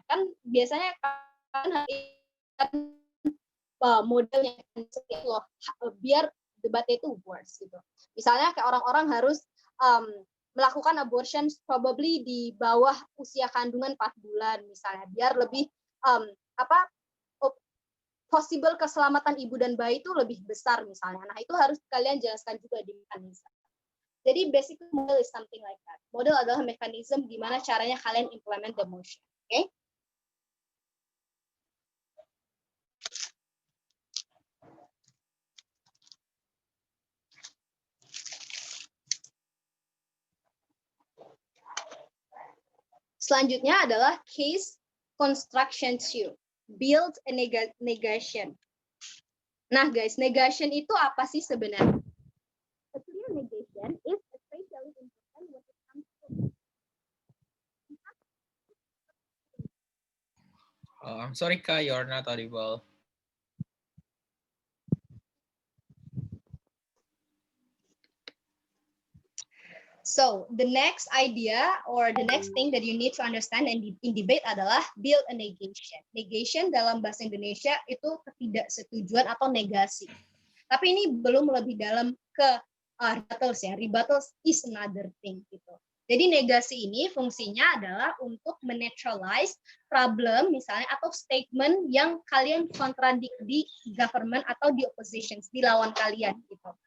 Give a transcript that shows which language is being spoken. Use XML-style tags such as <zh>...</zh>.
<id>Kan biasanya kan modelnya loh, biar debatnya itu worse gitu. Misalnya kayak orang-orang harus melakukan abortion probably di bawah usia kandungan 4 bulan misalnya, biar lebih possible keselamatan ibu dan bayi itu lebih besar misalnya. Nah, itu harus kalian jelaskan juga di mekanisme. Jadi</id> <en>basically model is something like that.</en> <id>Model adalah mekanisme gimana caranya kalian</id> <en>implement the motion. Okay?</en> <id>Selanjutnya adalah case construction 2.</id> <en>Build a negation.</en> <id>Nah, guys, negation itu apa sih sebenarnya?</id> <en>A clear negation is especially important when it comes to I'm sorry, Ka, you're not audible. So, the next idea or the next thing that you need to understand in debate</en> <id>adalah</id> <en>build a negation.</en> <id>Negation dalam bahasa Indonesia itu ketidaksetujuan atau negasi. Tapi ini belum lebih dalam ke rebuttals ya.</id> <en>Rebuttals is another thing</en> <id>gitu. Jadi negasi ini fungsinya adalah untuk menetralize problem misalnya atau statement yang kalian kontradik di government atau di opposition, di lawan kalian gitu.</id>